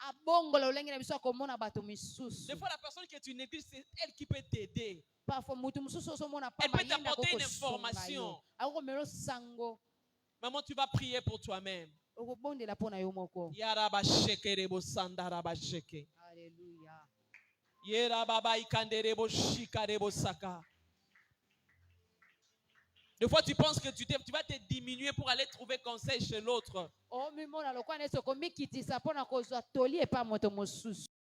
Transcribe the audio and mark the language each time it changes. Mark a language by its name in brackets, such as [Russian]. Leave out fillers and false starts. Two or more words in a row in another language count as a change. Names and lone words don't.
[French] Des fois, la personne qui est une église, c'est elle qui peut t'aider. Elle peut t'apporter une information. Maman, tu vas prier pour toi-même. Yarabashekerebo sandarabasheke. Alléluia. Yerababa ikanderebo shikarebo saka. Des fois, tu penses que tu vas te diminuer pour aller trouver conseil chez l'autre. [Lingala] omimona lokola neti okomikitisa mpona kozwa toli epa moto mosusu.